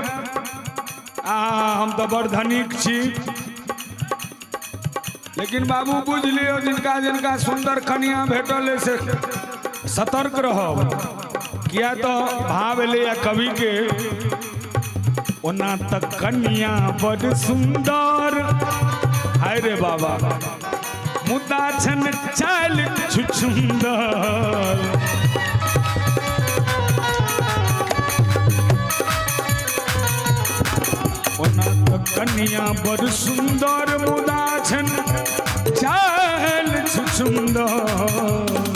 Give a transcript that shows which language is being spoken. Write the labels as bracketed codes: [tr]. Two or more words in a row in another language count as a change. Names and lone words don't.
[mai] हम तो बड़ धनिक छी लेकिन बाबू बुझ लियो जिनका जिनका सुंदर कन्या भेटल से सतर्क रहो। किया तो भाव ले या कवि के ओना तक कन्या बड़ सुंदर हाय रे बाबा मुद्दा छन चाल छुछुंदर। ओना तो कन्या बड़ सुंदर मुद्दा छन चाल छुछुंदर।